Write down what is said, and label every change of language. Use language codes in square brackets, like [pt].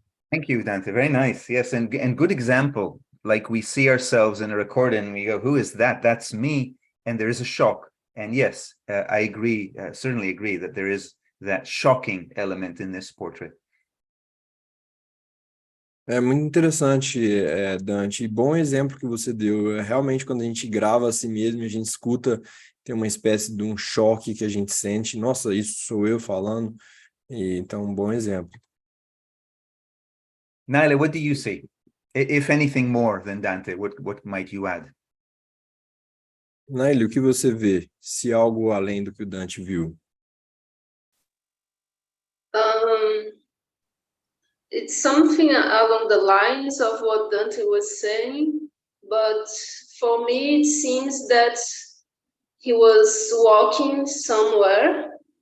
[en] Thank you, Dante. Very nice. Yes, and good example. Like we see ourselves in a recording and we go, who is that? That's me. And there is a shock. And yes, I agree, certainly agree that there is that shocking element in this portrait. [pt] É muito interessante, Dante, e bom exemplo que você deu. Realmente, quando a gente grava a si mesmo, a gente escuta, tem uma espécie de um choque que a gente sente. Nossa, isso sou eu falando. E, então, um bom exemplo. [en] Naila, what do you see? If anything more than Dante, what might you add? [pt] Naili, o que você vê? Se algo além do que o Dante viu? [en] It's something along the lines of what Dante was saying, but for me it seems that he was walking somewhere